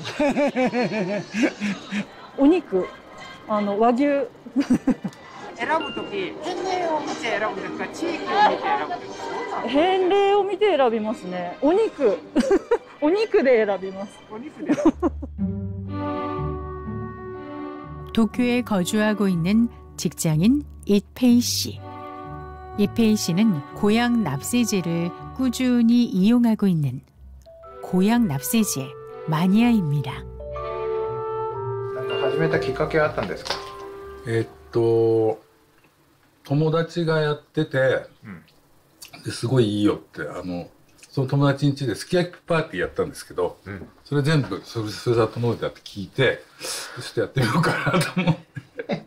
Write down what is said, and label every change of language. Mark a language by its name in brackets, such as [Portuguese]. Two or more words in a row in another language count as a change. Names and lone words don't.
[Japanese] お肉、和牛選ぶとき返礼を見て選ぶんですか？地域を見て選ぶんですか？返礼を見て選びますね。お肉お肉で選びます。お肉で [Korean] 도쿄에 거주하고 있는 직장인 이페이 씨. 이페이 씨는 고향 납세제를 꾸준히 이용하고 있는 고향 납세제 마니아입니다. [Japanese] なんか始めたきっかけはあったんですか？友達がやってて、ですごいいいよってその友達ん家ですき焼きパーティーやったんですけど、それ全部ふるさと納税だって聞いて、ちょっとやってみようかなと思って。